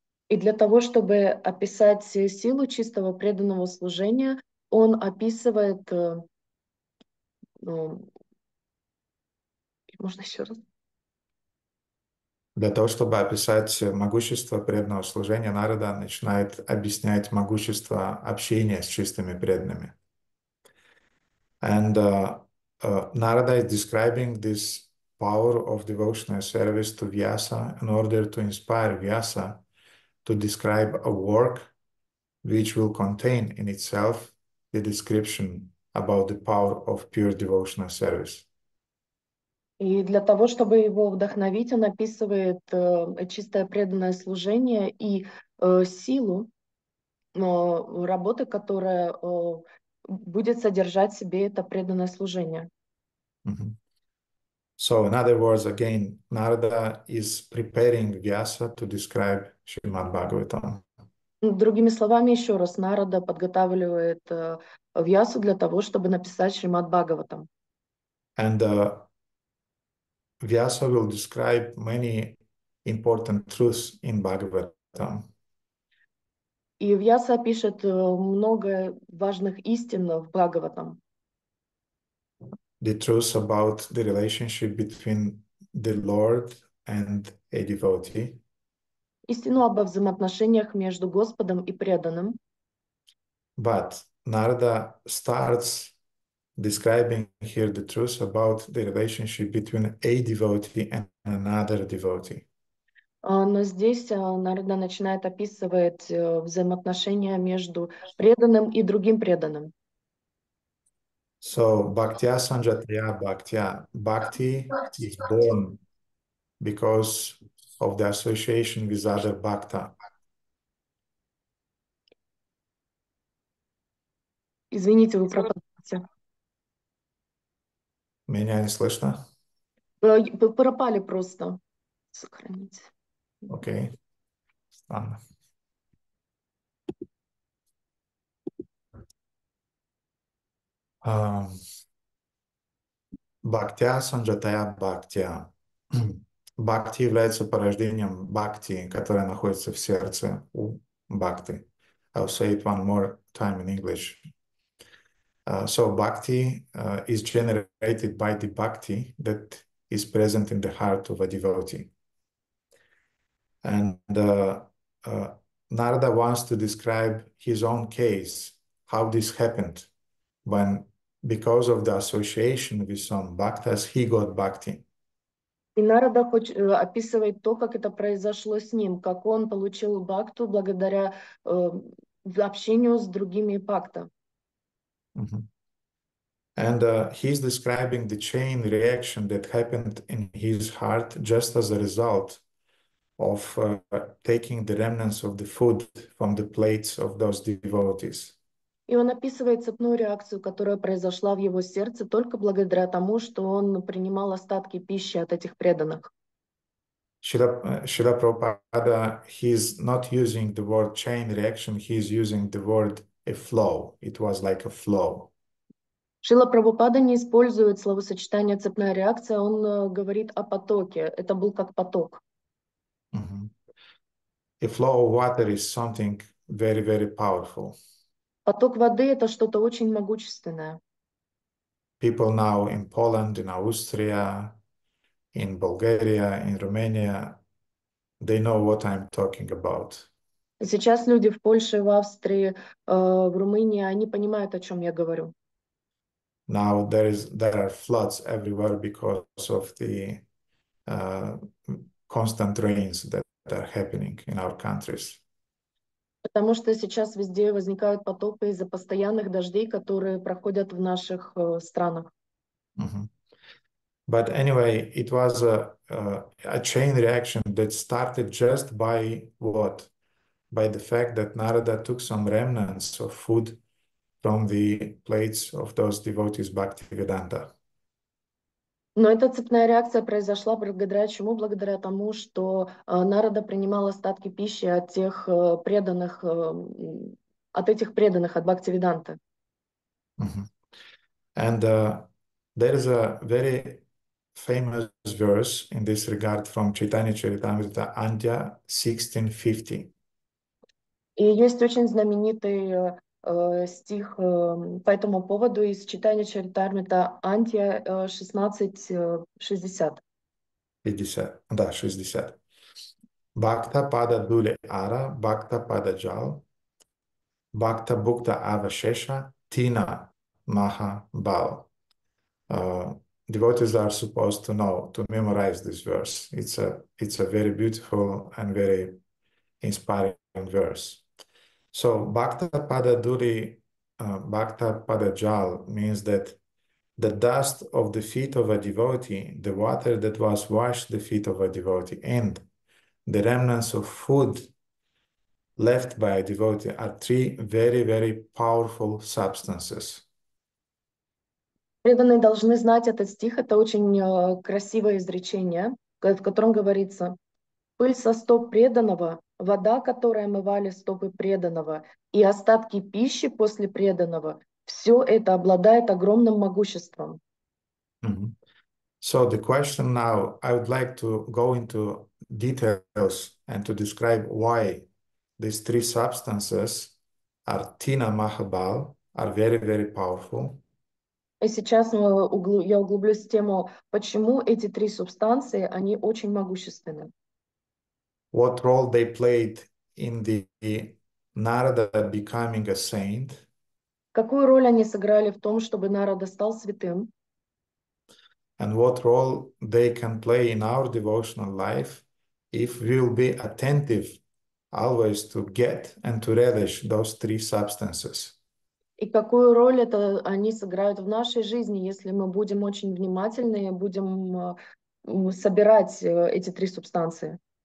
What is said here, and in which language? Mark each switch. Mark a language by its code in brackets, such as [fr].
[ru] И для того, чтобы описать силу чистого преданного служения, он описывает... Можно еще раз? Для того, чтобы описать могущество преданного служения, Нарада начинает объяснять могущество общения с чистыми преданными. [en] And Narada is describing this power of devotional service to Vyasa in order to inspire Vyasa to describe a work which will contain in itself the description about the power of pure devotional service. [ru] И для того, чтобы его вдохновить, он описывает чистое преданное служение и силу работы, которая будет содержать в себе это преданное служение. Mm-hmm. [en] So, in other words, again, Narada is preparing Vyasa to describe Srimad Bhagavatam. [ru] Другими словами, еще раз, Нарада подготавливает Вьясу для того, чтобы написать Шримад Бхагаватам. [en] And Vyasa will describe many important truths in Bhagavatam. [ru] И Вьяса пишет много важных истин в Бхагаватам. [en] The truths about the relationship between the Lord and a devotee. [ru] Истину об взаимоотношениях между Господом и преданным. [en] But Narada starts describing here the truth about the relationship between a devotee and another devotee. [ru] Но здесь Нарада начинает описывать взаимоотношения между преданным и другим преданным. [sa] So, Bhaktya Sanjataya Bhaktya. [en] Bhakti is born because of the association with other Bhakta. [ru] Извините, вы пропадаете. Меня не слышно? Вы пропали просто. Сохраните. Окей. Странно. [sa] Бхактя санджатая бхактя. [ru] Бхакти является порождением бхакти, которое находится в сердце у бхакти. [en] I'll say it one more time in English. So bhakti is generated by the bhakti that is present in the heart of a devotee. And Narada wants to describe his own case, how this happened, when because of the association with some bhaktas, he got bhakti. [ru] И Нарада описывает то, как это произошло с ним, как он получил бхакту благодаря общению с другими бхакта. [en] And he's describing the chain reaction that happened in his heart just as a result of taking the remnants of the food from the plates of those devotees. [ru] И он описывает цепную реакцию, которая произошла в его сердце только благодаря тому, что он принимал остатки пищи от этих преданных. [en] Srila Prabhupada, he's not using the word chain reaction, he's using the word a flow. It was like a flow. [ru] Шрила Прабхупада не использует словосочетание «цепная реакция», он говорит о потоке. Это был как поток. [en] A flow of water is something very, very powerful. [ru] Поток воды – это что-то очень могущественное. [en] People now in Poland, in Austria, in Bulgaria, in Romania, they know what I'm talking about. [ru] Сейчас люди в Польше, в Австрии, в Румынии, они понимают, о чем я говорю. [en] Now there are floods everywhere because of the constant rains that are happening in our countries. [ru] Потому что сейчас везде возникают потопы из-за постоянных дождей, которые проходят в наших странах. [en] But anyway, it was a chain reaction that started just by what? By the fact that Narada took some remnants of food from the plates of those devotees Bhaktivedanta. [ru] Но эта цепная реакция произошла благодаря чему? Благодаря тому, что Нарада принимал остатки пищи от тех преданных, от этих преданных, от Бхактивиданта. [en] And there is a very famous verse in this regard from Chaitanya Charitamrita, Andhya 1650. [ru] И есть очень знаменитый стих по этому поводу из читания Чаритамрита Антия 16:60. [sa] 50, [ru] да, [sa] 60. Bhakta pada dule ara, bhakta pada jal, bhakta bhukta avashesha, tina maha bal. [en] Devotees are supposed to know, to memorize this verse. It's a very beautiful and very inspiring verse. So [sa] bhakta pada duli, bhakta pada jal [en] means that the dust of the feet of a devotee, the water that was washed the feet of a devotee, and the remnants of food left by a devotee are three very, very powerful substances. [ru] Преданные должны знать этот стих. Это очень красивое изречение, в котором говорится: «Пыль со стоп преданного, вода, которой омывали стопы преданного, и остатки пищи после преданного, все это обладает огромным могуществом». [en] So the question now, I would like to go into details and to describe why these three substances are Tina Mahabal, are very, very powerful. [ru] И сейчас я углублюсь в тему, почему эти три субстанции, они очень могущественны. [en] What role they played in the Narada becoming a saint. [ru] Какую роль они сыграли в том, чтобы Нарада стал святым? [en] And what role they can play in our devotional life if we'll be attentive always to get and to relish those three substances. [ru] И какую роль это они сыграют в нашей жизни, если мы будем очень внимательны и будем собирать эти три субстанции?